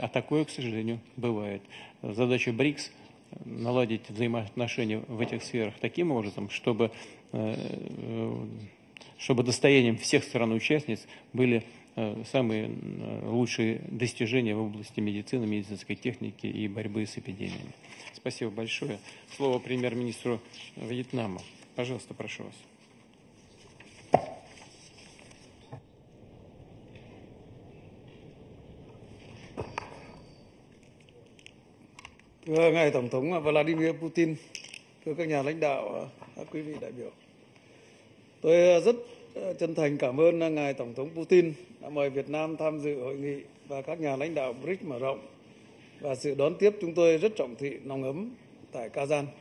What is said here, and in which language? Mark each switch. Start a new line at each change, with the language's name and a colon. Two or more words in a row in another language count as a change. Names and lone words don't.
Russian: А такое, к сожалению, бывает. Задача БРИКС – наладить взаимоотношения в этих сферах таким образом, чтобы достоянием всех стран-участниц были самые лучшие достижения в области медицины, медицинской техники и борьбы с эпидемиями. Спасибо большое. Слово премьер-министру Вьетнама. Пожалуйста, прошу вас.
Vietnamese: Thưa ngài Tổng thống Vladimir Putin, thưa các nhà lãnh đạo, các quý vị đại biểu, tôi rất chân thành cảm ơn ngài Tổng thống Putin đã mời Việt Nam tham dự hội nghị và các nhà lãnh đạo BRICS mở rộng và sự đón tiếp chúng tôi rất trọng thị nồng ấm tại KAZAN.